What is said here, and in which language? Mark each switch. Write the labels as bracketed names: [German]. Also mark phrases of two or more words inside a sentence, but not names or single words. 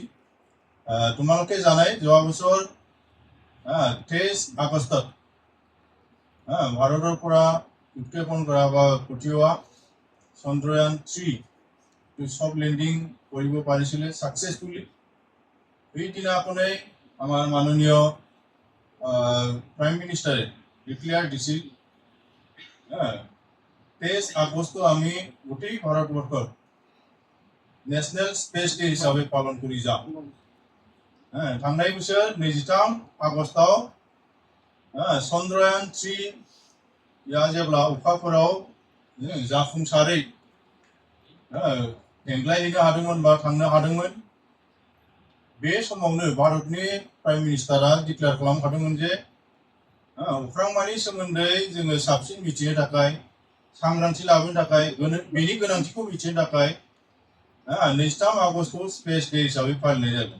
[Assamese] তোমালোকে জানাই যোৱা বছৰ 23 আগষ্টত ভাৰতৰ পৰা উৎক্ষেপণ কৰা বা পঠিওৱা চন্দ্ৰয়ান 3 [English] soft landing [Assamese] কৰিব পাৰিছিলে ছাকচেছফুলি। এইদিনাখনেই আমাৰ মাননীয় [English] Prime Minister [Assamese] ডিক্লেয়াৰ দিছিল 23 আগষ্ট আমি গোটেই ভাৰতবৰ্ষৰ [English] National Space Day [Assamese] হিচাবে পালন কৰি যাম। [Bodo] थांनाय बोसोर 23 आगस्टआव चंद्रयान 3 या जेब्ला अखाफोराव जाफुंसारै देंग्लायहैनो हादोंमोन बा थांनो हादोंमोन, बे समावनो भारतनि [English] Prime Minister [Bodo] डिक्लेयार खालामखादोंमोन जे अख्रांमानि सोमोन्दै जोङो साबसिन मिथिनो थाखाय, सांग्रांथि लाबोनो थाखाय, बेनि गोनांथिखौ मिथिनो थाखाय 23 आगस्तखौ [English] Space Day [Bodo] हिसाबै फालिनाय जागोन।